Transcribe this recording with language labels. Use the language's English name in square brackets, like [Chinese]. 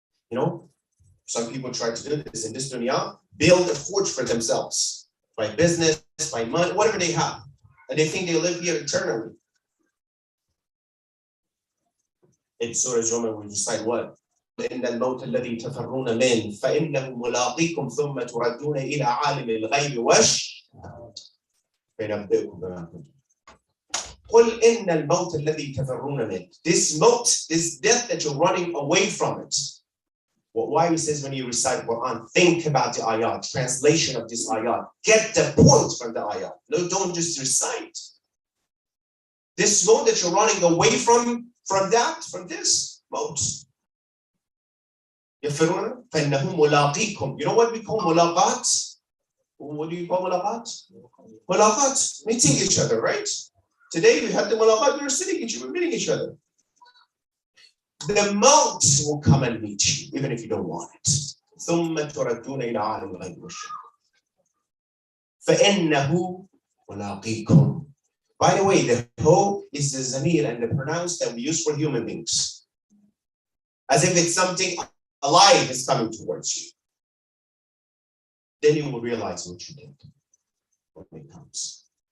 [English] You know, some people try to do this in this dunya, build a forge for themselves by business, by money, whatever they have, and they think they live here eternally. In Surah Jumah, we recite what? [Arabic] إن الموت الذي تفرون منه فإنه ملاقيكم ثم تردون إلى عالم الغيب والشهادة فينبئكم بما كنتم. قل إن الموت الذي تفرون منه. [English] This maut, this death that you're running away from it. Well, why he says when you recite Quran, think about the ayat, translation of this ayat. Get the point from the ayat. No, don't just recite. This maut that you're running away from this maut. [Arabic] يفرون فإنهم ملاقيكم. [English] You know what we call mulaqat? What do you call mulaqat? Mulaqat, meeting each other, right? Today we had the mulaqat, we were sitting each other, meeting each other. The maut will come and meet you, even if you don't want it. [Arabic] ثم تردون إلى عالم الغيب والشهادة. فإنه ملاقيكم. [English] By the way, the ho is the zamir and the pronoun that we use for human beings. As if it's something alive is coming towards you. Then you will realize what you did when it comes.